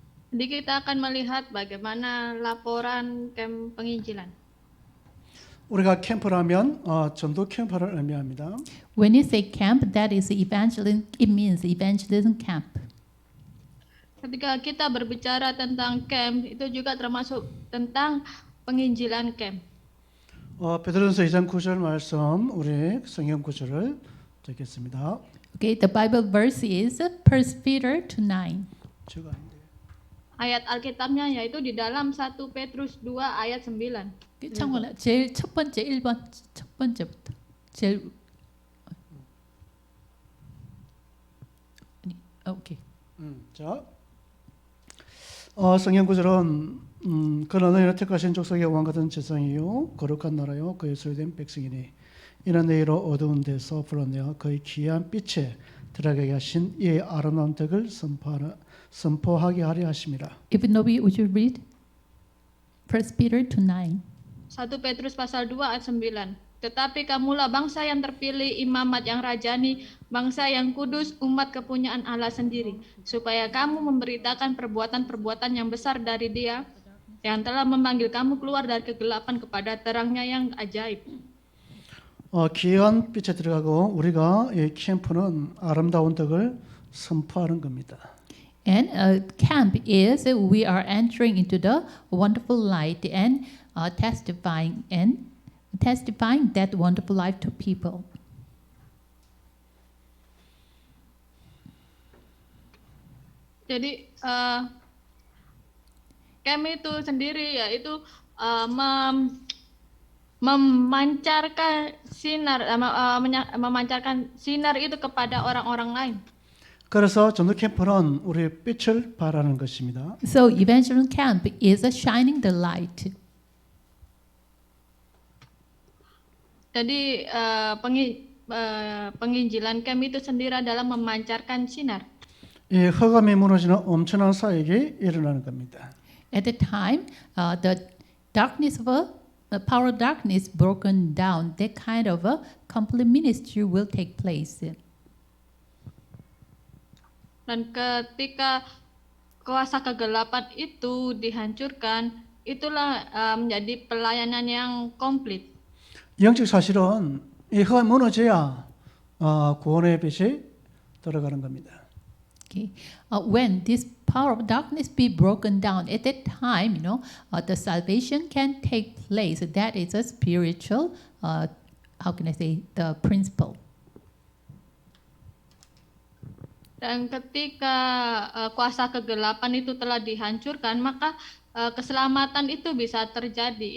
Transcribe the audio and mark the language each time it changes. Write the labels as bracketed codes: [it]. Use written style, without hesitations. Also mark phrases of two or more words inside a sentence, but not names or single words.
[id] Jadi kita akan melihat bagaimana laporan camp penginjilan. [ko] 우리가 캠프라면 전도 캠프를 의미합니다. [en] When you say camp, that is evangelism. It means evangelism camp. [id] Ketika kita berbicara tentang camp, itu juga termasuk tentang penginjilan camp. [ko] 베드로전서 2장 9절 말씀 우리 성경 구절을 듣겠습니다. [en] Okay, the Bible verse is 1 Peter 2:9. [ko] 제가 아닌데. [id] Ayat Alkitabnya yaitu di dalam 1 Petrus 2 ayat 9. [ko] 창원아, 제일 첫 번째 1번 첫 번째부터 제일 아니, 오케이. 자, 성경 구절은 그러나 너희는 택하신 족속의 왕 같은 제사장이요 거룩한 나라요 그의 소유된 백성이니 이는 너희로 어두운 데서 불러내어 그의 귀한 빛에 들어가게 하신 이의 아름다운 덕을 선포하게 하려 하심이라. [en] If Nobi, would you read 1 Peter 2:9? [id] 1 Petrus pasal 2 ayat 9. Tetapi kamulah bangsa yang terpilih, imamat yang rajani, bangsa yang kudus, umat kepunyaan Allah sendiri, supaya kamu memberitakan perbuatan-perbuatan yang besar dari Dia yang telah memanggil kamu keluar dari kegelapan kepada terangnya yang ajaib. [ko] 귀한 빛에 들어가고 우리가 이 캠프는 아름다운 덕을 선포하는 겁니다. [en] And camp is we are entering into the wonderful light and testifying that wonderful life to people. [id] Jadi camp itu sendiri yaitu memancarkan sinar itu kepada orang-orang lain. [ko] 그래서 전도 캠프는 우리 빛을 발하는 것입니다. [en] So evangelism camp is shining the light. [id] Jadi penginjilan camp itu sendiri adalah memancarkan sinar. [ko] 이 허감이 무너지는 엄청난 사역이 일어나는 겁니다. [en] At the time, the darkness of the power of darkness broken down. That kind of a complete ministry will take place. [id] Dan ketika kuasa kegelapan itu dihancurkan, itulah menjadi pelayanan yang komplit. [ko] 영적 사실은 이 허가 무너져야 구원의 빛이 들어가는 겁니다. [en] Okay, when this power of darkness be broken down, at that time, the salvation can take place. That is a spiritual, how can I say, the principle. [id] Dan ketika kuasa kegelapan itu telah dihancurkan, maka keselamatan itu bisa terjadi.